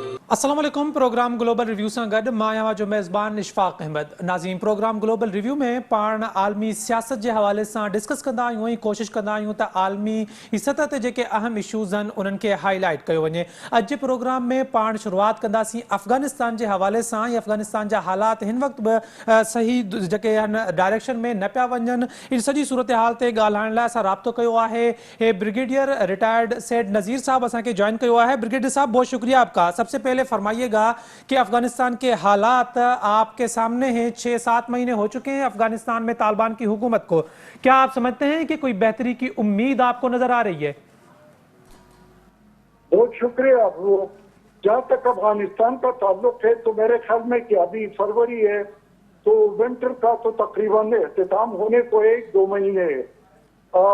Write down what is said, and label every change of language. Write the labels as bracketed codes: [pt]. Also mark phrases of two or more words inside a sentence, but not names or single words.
[sd] अस्सलाम वालेकुम। प्रोग्राम ग्लोबल रिव्यू से गड मां जो मेज़बान इशफाक अहमद। नाज़रीन, प्रोग्राम ग्लोबल रिव्यू में पाण आलमी सियासत [ur] کے حوالے سے [sd] डिस्कस कंदा आहियूं ऐं कोशिश कंदा आहियूं त आलमी सतह ते जेके अहम इशूज़ आहिनि उन्हनि खे हाईलाइट कयो वञे। अॼु जे प्रोग्राम में पाण शुरुआत कंदासीं अफ़गानिस्तान [ur] کے حوالے سے. [sd] अफ़गानिस्तान जा हालात हिन वक्त सही जेके आहिनि डायरेक्शन में न पिया वञनि। इन सॼी सूरत हाल ते ॻाल्हाइण लाइ असां राब्तो कयो आहे। ब्रिगेडियर रिटायर्ड सेठ नज़ीर साहब असांखे जॉइन कयो आहे। [ur] بریگیڈیئر صاحب، بہت شکریہ آپ کا۔ سب سے پہلے فرمائیے گا کہ افغانستان کے حالات آپ کے سامنے ہیں. 6-7 مہینے ہو چکے ہیں افغانستان میں طالبان کی حکومت کو. کیا آپ سمجھتے ہیں کہ کوئی بہتری کی امید آپ کو نظر آ رہی ہے? بہت شکریہ. وہ جہاں تک افغانستان کا تعلق ہے تو میرے خیال میں کہ ابھی فروری ہے تو ونٹر کا تو تقریباً اختتام ہونے کو 1-2 مہینے ہے.